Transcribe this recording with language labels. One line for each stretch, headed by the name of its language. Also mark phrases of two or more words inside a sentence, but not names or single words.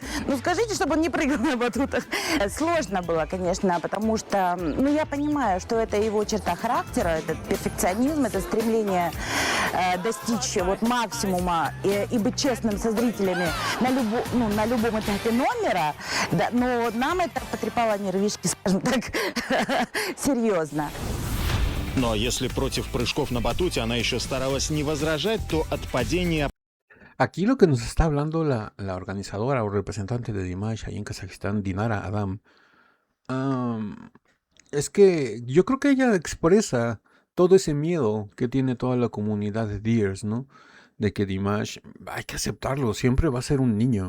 Russian: Скажите, чтобы он не прыгал на батутах. Сложно было, конечно, потому что, я понимаю, что это его черта характера, этот перфекционизм, это стремление достичь максимума и быть честным со зрителями на любом этапе номера, да, но нам это потрепало нервишки, скажем так, серьезно. Но если против прыжков на батуте она еще старалась не возражать, то от падения...
Spanish: Aquí lo que nos está hablando la organizadora o representante de Dimash ahí en Kazajistán, Dinara Adam, es que yo creo que ella expresa todo ese miedo que tiene toda la comunidad de Dears, ¿no? De que Dimash, hay que aceptarlo, siempre va a ser un niño.